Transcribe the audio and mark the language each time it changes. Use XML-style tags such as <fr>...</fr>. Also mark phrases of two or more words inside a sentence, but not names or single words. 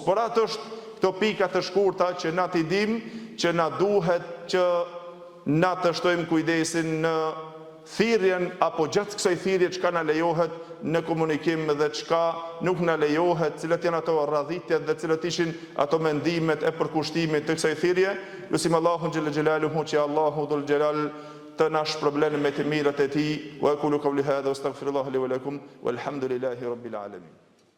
<sq>Por atë është këto pika të shkurta që na t'i dim, që na duhet që na të shtojmë kujdesin në thirrjen apo gjatë kësaj thirrje çka na lejohet në komunikim dhe çka nuk na lejohet, cilat janë ato radhitjet dhe cilat ishin ato mendimet e përkushtimit të kësaj thirrje. Lutim Allahun</sq> <ar>جل جلاله</ar> <sq>që Allahu dhul xhelal të na shpërblen me të mirat e tij.</sq> <ar>وأقول قولي هذا وأستغفر الله لي ولكم والحمد لله رب العالمين.</ar>